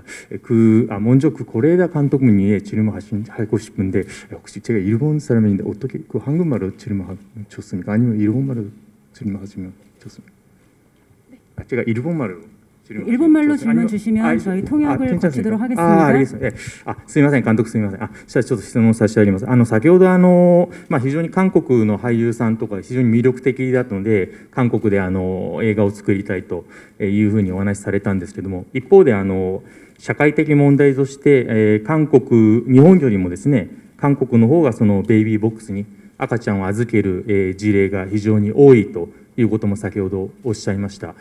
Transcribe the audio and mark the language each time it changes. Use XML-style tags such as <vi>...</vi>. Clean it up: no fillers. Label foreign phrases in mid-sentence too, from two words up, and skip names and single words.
<ko>먼저 고레다 감독님이 질문하고 싶은데 혹시 제가 일본 사람인데 어떻게 한국말로 질문하면 좋습니까? 아니면 일본말로 질문하시면 좋습니까? 제가 일본말로 질문 주시면 저희 통역을 거치도록 하겠습니다. 알겠습니다.</ko> <ja>すみません監督すみません。じゃあちょっと質問させてあります。先ほど非常に韓国の俳優さんとか非常に魅力的だったので韓国で映画を作りたいというふうにお話しされたんですけども、一方で社会的問題として日本よりもですね韓国の方がそのベイビーボックスに赤ちゃんを預ける事例が非常に多いということも先ほどおっしゃいました。</ja>